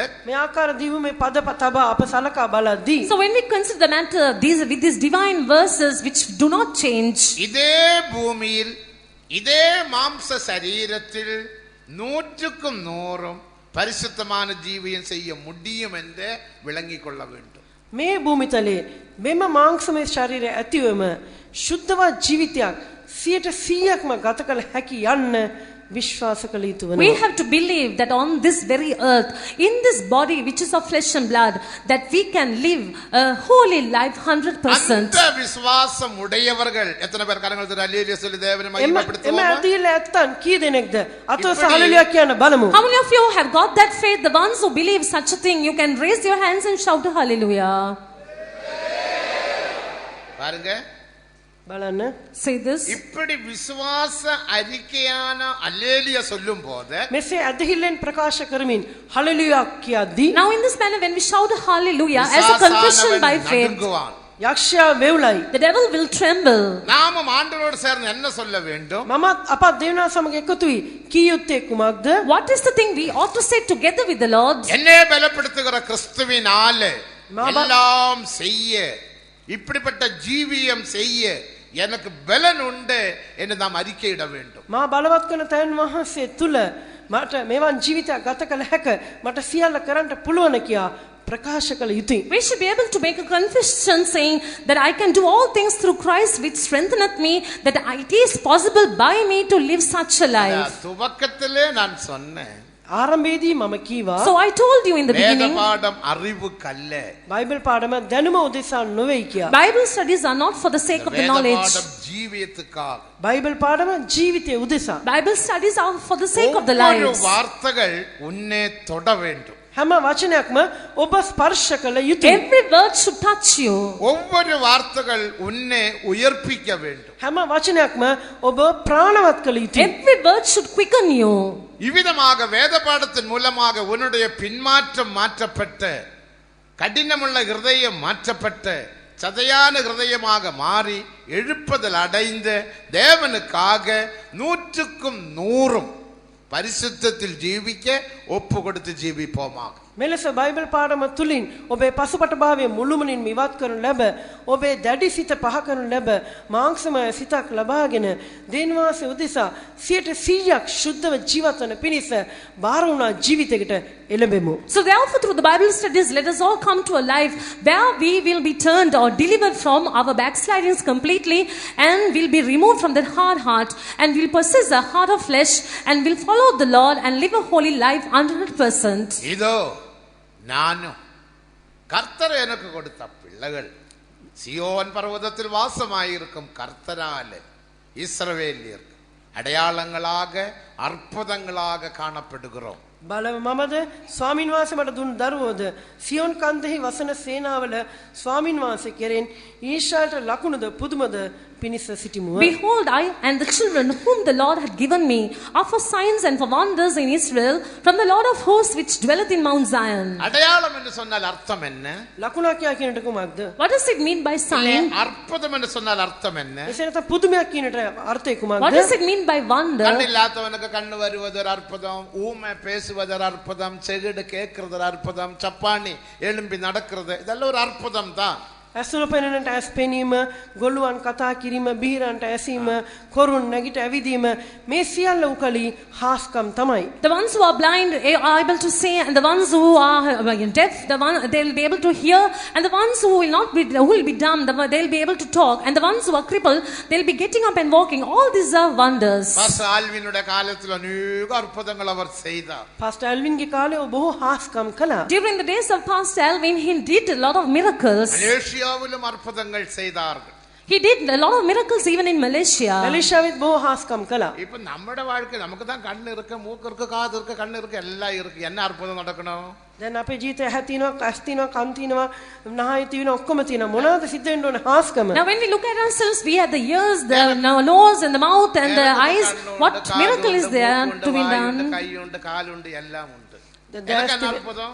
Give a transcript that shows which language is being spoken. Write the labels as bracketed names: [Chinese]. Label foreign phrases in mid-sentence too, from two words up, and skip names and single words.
[Sinhala] මේ ආකාර දිවුමේ පද තබා අප සලකා බලද්දී [English] So when we consider the matter with these divine verses which do not change, [Tamil] இதே பூமியில் இதே மாம்ச சரீரத்தில் 100க்கும் 100 பரிசுத்தமான ஜீவியம் செய்ய முடியும் என்று விளங்கிக் கொள்ள வேண்டும். [Sinhala] මේ භූමිතලේ මෙම මාංශමය ශරීරය ඇතිවම ශුද්ධවත් ජීවිතයක් 100%ක්ම ගත කළ හැකි යන්න විශ්වාස කළ යුතු [English] we [Sinhala] වෙනවා. [English] have to believe that on this very earth, in this body which is of flesh and blood, that we can live a holy life 100%. [Tamil] அந்த விசுவாசம் உடையவர்கள் எத்தனை பேர் கரங்கள் தட்டி அல்லேலூயா சொல்லி தேவனை [Sinhala] එම [Tamil] மகிமைப்படுத்துவோமா? [Sinhala] ඇදහිල්ල ඇත්තන් කී දෙනෙක්ද අතොස හලෙලුයා කියන බලමු. [English] How many of you have got that faith? The ones who believe such a thing, you can raise your hands and shout hallelujah. [Tamil] பாருங்க, [Sinhala] බලන්න [English] Say this. [Tamil] இப்படி விசுவாச அறிக்கையான அல்லேலூயா சொல்லும் போது [Sinhala] මෙසේ ඇදහිල්ලෙන් ප්‍රකාශ කරමින් හලෙලුයා කියද්දී [English] Now in this manner, when we shout hallelujah as a confession by faith, [Tamil] நடுங்குவான். [Sinhala] යක්ෂයා වෙවුලයි. [English] the devil will tremble. [Tamil] நாமும் ஆண்டவரோடு சேர்ந்து என்ன சொல்ல வேண்டும்? [Sinhala] මමත් අපත් දෙවියන් සමග එකතු වී කී යුත්තේ කුමක්ද? [English] What is the thing we ought to say together with the Lord? [Tamil] என்னை பலப்படுத்துகிற கிறிஸ்துவினாலே எல்லாம் செய்ய, இப்படிப்பட்ட ஜீவியம் செய்ய எனக்கு பலன் உண்டு என்று நாம் அறிக்கையிட வேண்டும். [Sinhala] මා බලවත් කරන තැන් වහන්සේ තුල මට මෙවන් ජීවිතයක් ගත කළ හැක, මට සියල්ල කරන්න පුළුවන් කියා ප්‍රකාශ කළ යුතුයි. [English] We should be able to make a confession saying that I can do all things through Christ which strengtheneth me, that it is possible by me to live such a life. [Tamil] துவக்கத்திலே நான் சொன்னேன், [Sinhala] ආරම්භයේදී මම කීවා [English] So I told you in the [Tamil] வேத [English] beginning, [Tamil] பாடம் அறிவுக்கல்ல, [Sinhala] බයිබල් පාඩම දැනුම උදෙසා නොවේයි කියා. [English] Bible studies are not for the sake of the [Tamil] வேத [English] knowledge. [Tamil] பாடம் ஜீவியத்துக்காக. [Sinhala] බයිබල් පාඩම ජීවිතය උදෙසා. [English] Bible studies are for the sake of the [Tamil] ஒவ்வொரு [English] lives. [Tamil] வார்த்தைகள் உன்னை தொட வேண்டும். [Sinhala] හැම වචනයක්ම ඔබ ස්පර්ශ කළ යුතුයි. [English] Every word should touch you. [Tamil] ஒவ்வொரு வார்த்தைகள் உன்னை உயர்ப்பிக்க வேண்டும். [Sinhala] හැම වචනයක්ම ඔබ ප්‍රාණවත් කළ යුතුයි. [English] Every word should quicken you. [Tamil] இவ்விதமாக வேத பாடத்தின் மூலமாக உன்னுடைய பின்மாற்றம் மாற்றப்பட்ட, கடினமுள்ள இருதயம் மாற்றப்பட்ட, சதையான இருதயமாக மாறி எழுப்புதல் அடைந்த தேவனுக்காக 100க்கும் 100 பரிசுத்தத்தில் ஜீவிக்க ஒப்பு கொடுத்து ஜீவிப்போமாக. [Sinhala] මෙලෙස බයිබල් පාඩම තුලින් ඔබේ පසුපටභාවය මුළුමනින් ඉවත් කරනු ලැබ, ඔබේ දැඩි සිත පහ කරනු ලැබ, මාංශමය සිතක් ලබාගෙන දේන්වාසය උදෙසා 100%ක් ශුද්ධව ජීවත් වන පිණිස බාර වුණා ජීවිතයකට එළඹෙමු. [English] So therefore through the Bible studies, let us all come to a life where we will be turned or delivered from our backslidings completely, and will be removed from that hard heart, and will possess a heart of flesh, and will follow the Lord and live a holy life 100%. [Tamil] இதோ நானும் கர்த்தர் எனக்கு கொடுத்த பிள்ளைகள், சியோன் பர்வதத்தில் வாசமாயிருக்கும் கர்த்தராலே இஸ்ரவேலியர் அடையாளங்களாக அற்புதங்களாக காணப்படுகிறோம். [Sinhala] බලව මමද ස්වාමින් වහන්සේ මට දුන් දරුවෝද සියොන් කන්දෙහි වසන සේනාවල ස්වාමින් වහන්සේ කෙරෙන් ඊශ්‍රායලට ලකුණුද පුදුමද පිණිස සිටිමුව. [English] Behold, I and the children whom the Lord had given me are for signs and for wonders in Israel from the Lord of hosts which dwelleth in Mount Zion. [Tamil] அடையாளம் என்று சொன்னால் அர்த்தம் என்ன? [Sinhala] ලකුණක් කියා කියනට කුමක්ද? [English] What does it mean by sign? [Tamil] அற்புதம் என்று சொன்னால் அர்த்தம் என்ன? [Sinhala] එසේ නැත්නම් පුදුමයක් කියනට අර්ථය [English] What [Sinhala] කුමක්ද? [English] does it mean by wonder? [Tamil] கண்ணில்லாதவனுக்கு கண்ணு வருவது ஒரு அற்புதம், ஊமை பேசுவது ஒரு அற்புதம், செவிடு கேட்கிறது ஒரு அற்புதம், சப்பாணி எழும்பி நடக்கிறது, இதெல்லாம் ஒரு அற்புதம் தான். [Sinhala] ඇසුර පෙනෙනට ඇස් පෙනීම, ගොළුවන් කතා කිරීම, බිහිරන්ට ඇසීම, කොරුන් නැගිට ඇවිදීම මේ සියල්ල උකලි හාස්කම් තමයි. [English] The ones who are blind are able to see, and the ones who are deaf, they will be able to hear, and the ones who will be dumb, they will be able to talk, and the ones who are crippled, they will be getting up and walking. All these are wonders. [Tamil] பாஸ்டர் ஆல்வினுடைய காலத்துல அநேக அற்புதங்கள் அவர் செய்தார். [Sinhala] පාස්ටර් ඇල්වින්ගේ කාලේ ඔහු බොහෝ හාස්කම් කළා. [English] During the days of Pastor Alvin, he did a lot of miracles. [Tamil] மலேசியாவிலும் அற்புதங்கள் செய்தார்கள். [English] He did a lot of miracles even in Malaysia. [Sinhala] මැලේසියාවෙත් බොහෝ හාස්කම් කළා. [Tamil] இப்ப நம்மட வாழ்க்கை நமக்கு தான் கண்ணு இருக்கு, மூக்கு இருக்கு, காது இருக்கு, கண்ணு இருக்கு, எல்லாம் இருக்கு. என்ன அற்புதம் நடக்கணும்? [Sinhala] දැන් අපේ ජීවිතේ ඇහැ තියෙනවා, කස් තියෙනවා, කන් තියෙනවා, නහය තියෙනවා, ඔක්කොම තියෙනවා. මොනවද සිද්ධ වෙන්න ඕන හාස්කම? [English] Now when we look at ourselves, we have the ears, the nose and the mouth and the eyes. What miracle is there to be done? [Tamil] கையுண்டு, காலுண்டு, எல்லாம் உண்டு. [Sinhala] දැස් [Tamil] என்ன அற்புதம்?